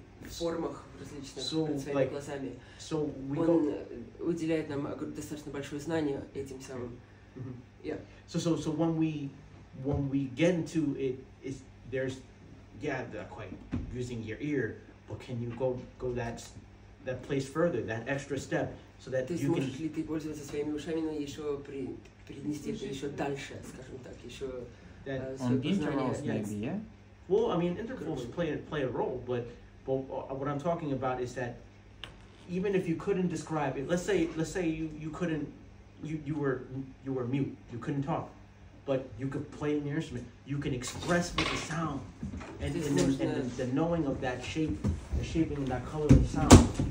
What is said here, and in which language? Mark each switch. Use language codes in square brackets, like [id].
[ru] формах различных своими глазами. Он уделяет нам достаточно большое знание этим самым. [en] So when we get into it, there's quite using your ear, but can you go that place further, that extra step, so that you can. [ru] Можешь ли ты пользоваться своими ушами, но еще перенести это еще дальше, скажем так, еще свое познание. [en] Well, I mean, intervals play a role, but what I'm talking about is that even if you couldn't describe it, let's say you couldn't, you were mute, you couldn't talk, but you could play an instrument, you can express with the sound, and the knowing of that shape, the shaping and that color of the sound.